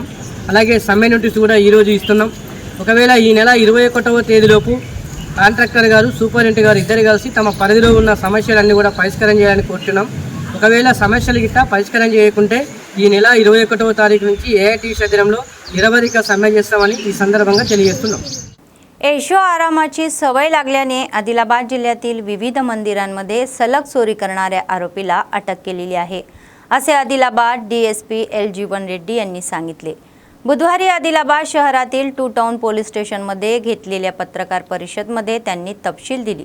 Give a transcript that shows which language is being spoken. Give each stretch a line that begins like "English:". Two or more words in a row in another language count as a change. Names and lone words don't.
Telugu: అలాగే సమ్మె నోటీసు కూడా ఈరోజు ఇస్తున్నాం. ఒకవేళ ఈ నెల 21వ తేదీలోపు కాంట్రాక్టర్ గారు, సూపరింటెండెంట్ గారు ఇద్దరు కలిసి తమ పరిధిలో ఉన్న సమస్యలన్నీ కూడా పరిష్కారం చేయాలని కోరుతున్నాం. ఒకవేళ సమస్యలు గిట్ట పరిష్కారం చేయకుంటే ఈ నెల 21వ తారీఖు నుంచి ఏఐటీసీ ఆధ్వర్యంలో నిరవధిక సమ్మె చేస్తామని ఈ संदर्भात తెలియజేస్తున్నాం.
Marathi: ऐशो आरामाची सवय लागल्याने आदिलाबाद जिल्ह्यातील विविध मंदिरांमध्ये सलग चोरी करणाऱ्या आरोपीला अटक केलेली आहे, असे आदिलाबाद डीएसपी एल.जीवन रेड्डी यांनी सांगितले. बुधवारी आदिलाबाद शहरातील 2
English: town police stationमध्ये
Marathi: घेतलेल्या पत्रकार परिषदेमध्ये त्यांनी तपशील दिली.